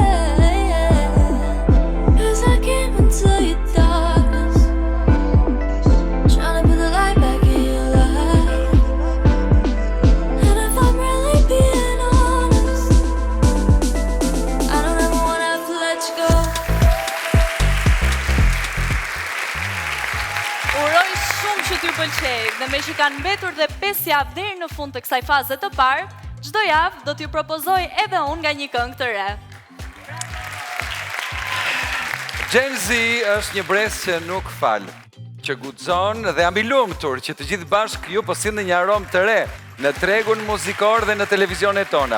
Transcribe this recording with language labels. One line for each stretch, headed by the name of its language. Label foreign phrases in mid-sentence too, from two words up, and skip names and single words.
English: 'Cause I came into your darkness, trying to put the light back in your life. And if I'm really being honest, I don't ever wanna have to let you go.
Albanian: Uroj shumë që t'ju pëlqej dhe me që kanë mbetur dhe 5 javë deri në fund të kësaj faze të parë, çdo javë do t'ju propozoj edhe unë nga një këngë të re. Gen Z është një brez që nuk fal, që guxon dhe jam i lumtur që të gjithë bashkë ju po sillni një aromë të re në tregun muzikor dhe në televizionet tona.